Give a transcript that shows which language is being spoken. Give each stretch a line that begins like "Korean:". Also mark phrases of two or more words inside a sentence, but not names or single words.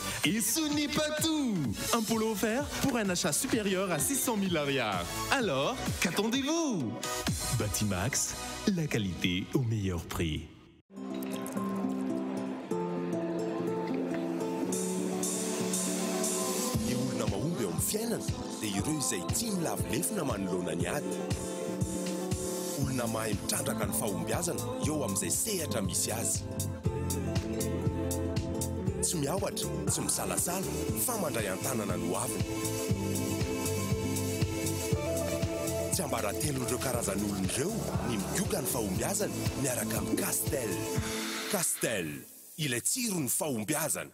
French: Et ce n'est pas tout! Un polo offert pour un achat supérieur à 600 000 ariars. Alors, qu'attendez-vous? Batimax, la qualité au meilleur prix.
Malagasy: fiainana dia ireo izay tia milavolefona manoloana ny ady olona mahay mitrandraka ny fahombiazana eo amin'izay sehatra misy azy tsy miaohatra tsy misalasala fa mandray an-tanana no aviny tsy ambaratelo ireo karazan'olon'ireo ny migioka ny fahombiazana miaraka amin'ny Castel ilay tsiro ny fahombiazana